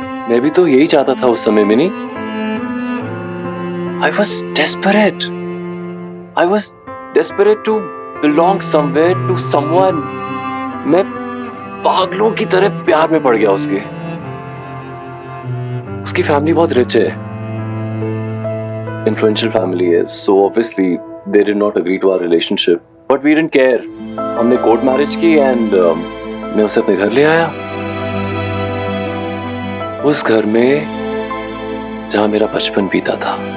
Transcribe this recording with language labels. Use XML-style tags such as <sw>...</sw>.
<hi>मैं भी तो यही चाहता था उस समय mini.</hi> <en>I was desperate. I was desperate to belong somewhere to someone.</en> <hi>मैं पागलों की तरह प्यार में पड़ गया उसकी फैमिली बहुत रिच है, influential family है,</hi> <en>so obviously they did not agree to our relationship, but we didn't care.</en> <hi>हमने कोर्ट मैरिज की and मैं उसे अपने घर ले आया, उस घर में जहां मेरा बचपन बीता था।</hi>